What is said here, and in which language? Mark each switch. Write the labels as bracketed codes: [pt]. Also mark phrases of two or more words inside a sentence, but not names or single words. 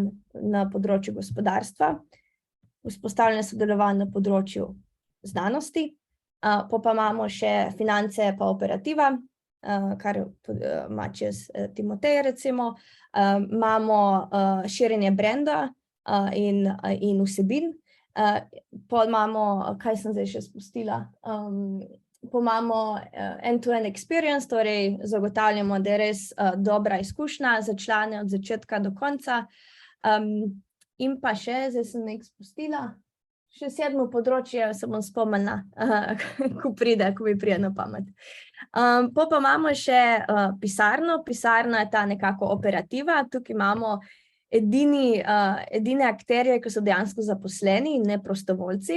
[sl] na področju gospodarstva, vzpostavljanje sodelovanj na področju znanosti, pa imamo še finance pa operativa, kar ima čez Timotej recimo, imamo širjenje brenda in vsebin, pa imamo, kaj sem zdaj še spustila, pa imamo [en] end-to-end experience, [sl] torej zagotavljamo, da je res dobra izkušnja za člane od začetka do konca, in pa še, zdaj sem nekaj spustila, še 7. področje se bom spomnila, ko mi pride na pamet. Pa imamo še pisarno, pisarna je ta nekako operativa, tukaj imamo edine akterje, ki so dejansko zaposleni in ne prostovoljci.